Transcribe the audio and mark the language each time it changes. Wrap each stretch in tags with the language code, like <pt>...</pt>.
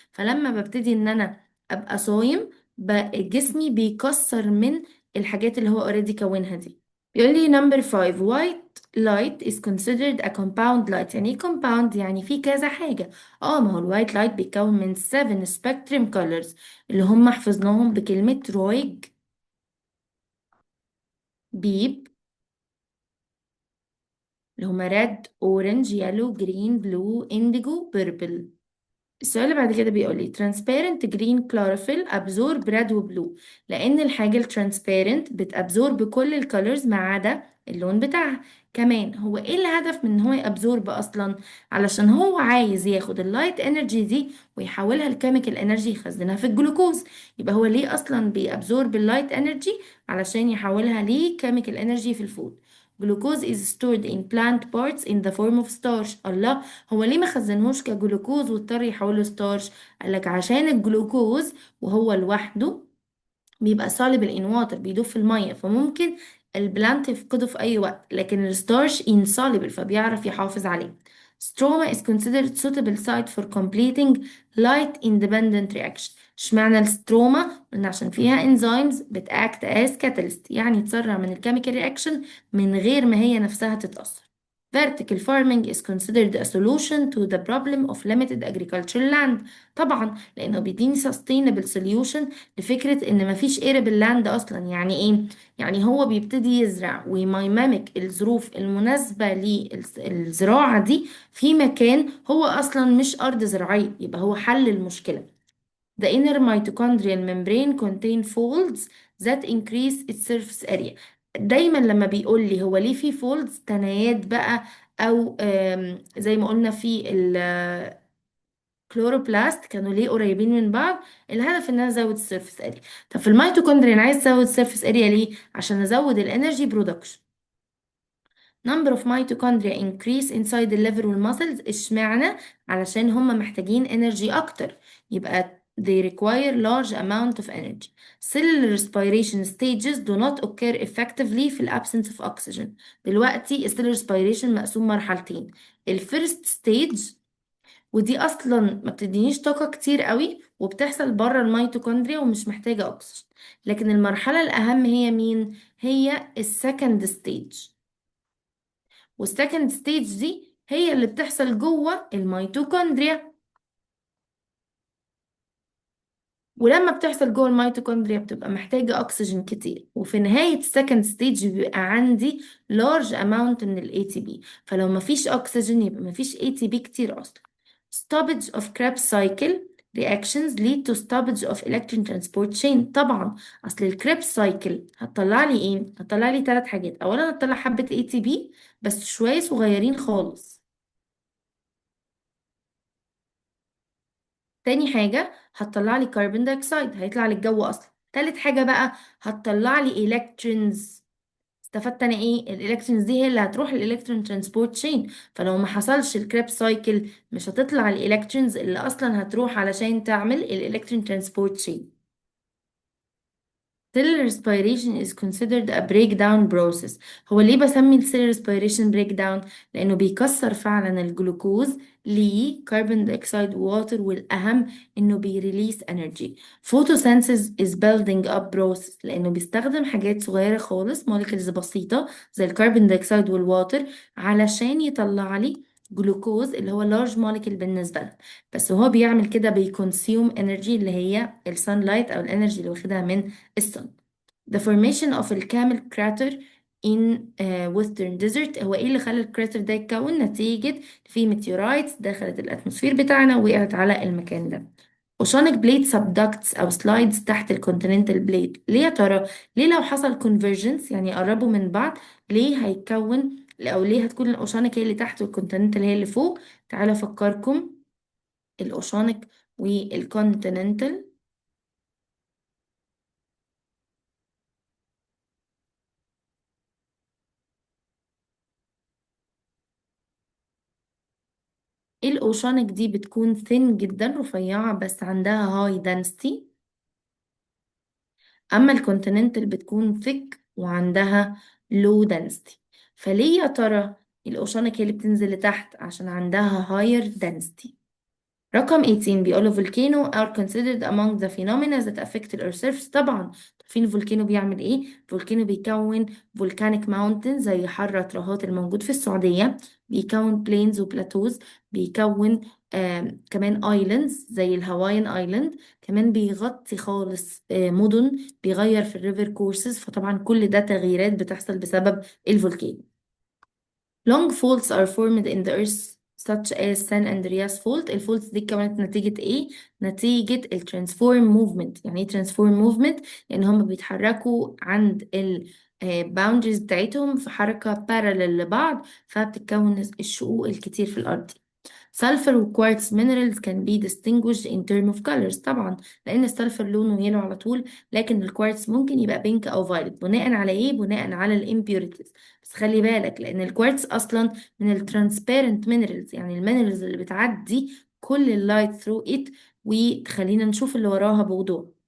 <ar>فلما ببتدي ان انا ابقى صايم جسمي بيكسر من الحاجات اللي هو already كونها دي. بيقول لي</ar> <en>number 5 white light is considered a compound light.</en> <ar>يعني ايه compound؟ يعني في كذا حاجة. ما هو الوايت لايت بيتكون من 7 spectrum colors اللي هم حفظناهم بكلمة رويج، بيب، اللي هم</ar> <en>red orange yellow green blue indigo purple.</en> <ar>السؤال اللي بعد كده بيقول لي</ar> <en>transparent green chlorophyll absorb red</en> <ar>و blue. لأن الحاجة الترانسبيرنت بتابزورب كل الكالرز ما عدا اللون بتاعها. كمان هو ايه الهدف من ان هو يابزورب اصلا؟ علشان هو عايز ياخد اللايت انرجي دي ويحولها لكيميكال انرجي يخزنها في الجلوكوز. يبقى هو ليه اصلا بيابزورب اللايت انرجي؟ علشان يحولها لكيميكال انرجي في الفود.</ar> <en>Glucose is stored in plant parts in the form of starch.</en> <ar>الله، هو ليه ما خزنهوش كجلوكوز واضطر يحوله ستارش؟ قالك عشان الجلوكوز وهو لوحده بيبقى</ar> <en>soluble in water</en> <ar>بيدوب في المية، فممكن البلانت يفقده في أي وقت، لكن الستارش insoluble فبيعرف يحافظ عليه.</ar> <en>Stroma is considered suitable site for completing light independent reaction.</en> <ar>اشمعنى الستروما؟ لأن عشان فيها enzymes بت</ar> <en>act as catalyst</en> <ar>يعني تسرع من الكيميكال رياكشن من غير ما هي نفسها تتأثر.</ar> <en>Vertical farming is considered a solution to the problem of limited agricultural land.</en> <ar>طبعا لأنه بيديني</ar> <en>sustainable solution</en> <ar>لفكرة إن مفيش</ar> <en>arable land</en> <ar>أصلا. يعني إيه؟ يعني هو بيبتدي يزرع ويميمك الظروف المناسبة للزراعة دي في مكان هو أصلا مش أرض زراعية، يبقى هو حل المشكلة.</ar> <en>The inner mitochondrial membrane contain folds that increase its surface area.</en> <ar>دايما لما بيقول لي هو ليه في فولدز تنايات بقى، او زي ما قلنا في الكلوروبلاست كانوا ليه قريبين من بعض، الهدف ان انا ازود السيرفيس اريا. طب في الميتوكوندريا انا عايز ازود السيرفيس اريا ليه؟ عشان ازود الانرجي برودكشن.</ar> <en>number of mitochondria increase inside the liver والمسلز.</en> <ar>اشمعنى؟ علشان هم محتاجين</ar> <en>energy اكتر، يبقى they require large amount of energy. cellular respiration stages do not occur effectively</en> <ar>في</ar> <en>absence of oxygen.</en> <ar>دلوقتي cellular respiration مقسوم مرحلتين. الفيرست ستيج، ودي اصلا ما بتدينيش طاقة كتير قوي وبتحصل بره الميتوكوندريا ومش محتاجة اكسجين. لكن المرحلة الاهم هي مين؟ هي السكند ستيج. والسكند ستيج دي هي اللي بتحصل جوه الميتوكوندريا. ولما بتحصل جوه الميتوكوندريا بتبقى محتاجة أكسجين كتير، وفي نهاية السكند ستيج بيبقى عندي</ar> <en>large amount</en> <ar>من ال ATP. فلو مفيش أكسجين يبقى مفيش ATP كتير أصلا.</ar> <en>stoppage of Krebs cycle reactions lead to stoppage of electron transport chain.</en> <ar>طبعا أصل الكريبس سايكل هتطلع لي إيه؟ هتطلع لي ثلاث حاجات. أولا هتطلع حبة ATP بس شوية صغيرين خالص. تاني حاجة هتطلع لي كربون دايوكسيد هيطلع للجو أصلا. تالت حاجة بقى هتطلع لي إلكترونز. استفدت أنا إيه؟ الإلكترونز دي هي اللي هتروح الإلكترون ترانسبورت تشين. فلو ما حصلش الكريب سايكل مش هتطلع الإلكترونز اللي أصلا هتروح علشان تعمل الإلكترون ترانسبورت تشين.</ar> <en>Cell respiration is considered a breakdown process.</en> <ar>هو ليه بسمي</ar> <en>cell respiration breakdown؟</en> <ar>لأنه بيكسر فعلا الجلوكوز لكربون دايوكسيد وواتر، والأهم إنه بيريليس energy.</ar> <en>Photosynthesis is building up process</en> <ar>لأنه بيستخدم حاجات صغيرة خالص molecules بسيطة زي الكربون دايوكسيد والواتر علشان يطلع لي جلوكوز اللي هو</ar> <en>large molecule</en> <ar>بالنسبة لنا. بس هو بيعمل كده بيكونسيوم energy اللي هي السانلايت أو الانرجي اللي واخدها من الصن.</ar> <en>The formation of الكامل crater in western desert.</en> <ar>هو ايه اللي خلى الكراتر ده يتكون؟ نتيجة في ميتيورايتس دخلت الاتموسفير بتاعنا ووقعت على المكان ده.</ar> <en>oceanic plate subducts او slides تحت الكونتيننتال بليت.</en> <ar>ليه يا ترى؟ ليه لو حصل convergence يعني قربوا من بعض ليه هيتكون، او ليه هتكون الاوشانيك هي اللي تحت والكونتيننتال هي اللي فوق؟ تعالوا افكركم. الاوشانيك والكونتيننتال، الاوشانيك دي بتكون ثين جدا رفيعة بس عندها هاي density. اما الكونتيننتال بتكون thick وعندها</ar> <en>low density.</en> <ar>فليه يا ترى الاوشانيك هي اللي بتنزل لتحت؟ عشان عندها</ar> <en>higher density.</en> <ar>رقم 18 بيقولوا</ar> <en>volcano are considered among the phenomena that affect the earth surface.</en> <ar>طبعا عارفين الفولكانو بيعمل ايه؟ الفولكانو بيكون</ar> <en>volcanic mountains</en> <ar>زي حرة ترهات الموجود في السعودية، بيكون plains وبلاتوز، بيكون كمان islands زي الهوايان ايلاند، كمان بيغطي خالص مدن، بيغير في الريفر كورسز. فطبعا كل ده تغييرات بتحصل بسبب الفولكانو.</ar> <en>Long faults are formed in the earth such as San Andreas fault.</en> <ar>الفولتس دي كانت نتيجة ايه؟ نتيجة الترانسفورم موفمنت. يعني ايه ترانسفورم موفمنت؟ لان هم بيتحركوا عند ال boundaries بتاعتهم في حركة parallel لبعض، فبتتكون الشقوق الكتير في الأرض.</ar> <en>Sulfur و quartz minerals can be distinguished in terms of colors.</en> <ar>طبعا لأن السلفر لونه يلو على طول، لكن الكوارتز ممكن يبقى بينك أو فايلت. بناء على إيه؟ بناء على الامبيوريتيز. بس خلي بالك لأن الكوارتز أصلا من الترانسبيرنت minerals، يعني المينرالز اللي بتعدي كل اللايت</ar> <en>through it</en> <ar>وتخلينا نشوف اللي وراها بوضوح.</ar>